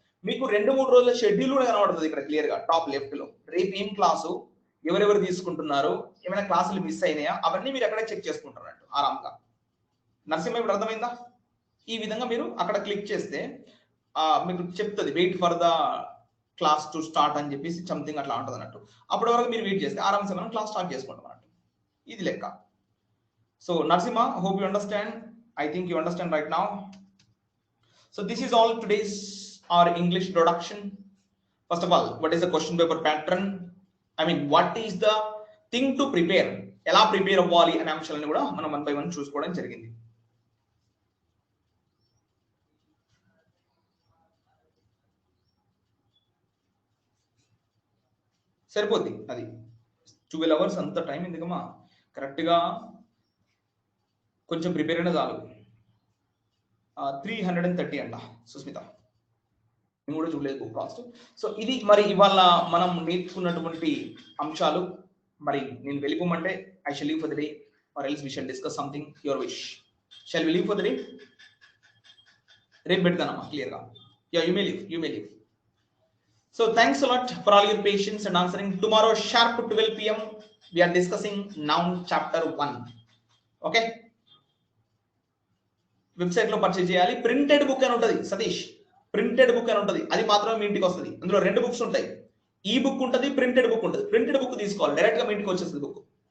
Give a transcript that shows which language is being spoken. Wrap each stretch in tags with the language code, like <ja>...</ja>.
<te>మీకు 2-3 రోజుల షెడ్యూల్ కూడా కనబడుతుంది ఇక్కడ క్లియర్ గా టాప్ లెఫ్ట్ లో. రేపు ఏం క్లాసు, ఎవరెవరు తీసుకుంటున్నారు, ఏమైనా క్లాసులు మిస్ అయినాయా, అవన్నీ మీరు అక్కడే చెక్ చేసుకుంటున్నట్టు ఆరాంగా. నరసింహ ఇప్పుడు అర్థమైందా? ఈ విధంగా మీరు అక్కడ క్లిక్ చేస్తే మీకు చెప్తుంది</te> <en>wait for the class to start</en> <te>అని చెప్పేసి సంథింగ్ అట్లా ఉంటుంది అన్నట్టు. అప్పటి వరకు మీరు వెయిట్ చేస్తే ఆరామ్సే మనం క్లాస్ స్టార్ట్ చేసుకుంటాం అన్నట్టు. ఇది లెక్క.</te> <en>So Narsimha, hope you understand. I think you understand right now. So this is all today's our English introduction. First of all, what is the question paper pattern? I mean, what is the thing to prepare?</en> <te>ఎలా prepare అవ్వాలి అనే అంశాలను కూడా మనం 1 by 1 చూసుకోవడం జరిగింది. సరిపోద్ది అది</te> <en>12 hours</en> <te>అంత టైం ఎందుకమ్మా, కరెక్ట్గా కొంచెం ప్రిపేర్ అయినా చాలు. 330 అంట సుస్మిత, నేను కూడా చూడలేదు బుక్ కాస్ట్. సో ఇది మరి ఇవాళ మనం నేర్చుకున్నటువంటి అంశాలు. మరి నేను వెళ్ళిపోమంటే</te> <en>I shall leave for the day or else we shall discuss something, your wish. Shall we leave for the day?</en> <te>రేపు పెడతానమ్మా క్లియర్గా.</te> <en>Yeah, you may leave. So thanks a lot for all your patience and answering. Tomorrow sharp 12 PM we are discussing noun chapter 1.</en> <te>Okay, website లో purchase చేయాలి. Printed book అని ఉంటుంది Satish, printed book అని ఉంటుంది. అది మాత్రమే మీ ఇంటికి వస్తుంది. అందులో 2 బుక్స్ ఉంటాయి, ఈ బుక్ ఉంటుంది, ప్రింటెడ్ బుక్ ఉంటుంది. ప్రింటెడ్ బుక్ తీసుకోవాలి, డైరెక్ట్ గా మీ ఇంటికి వచ్చేస్తుంది బుక్.</te>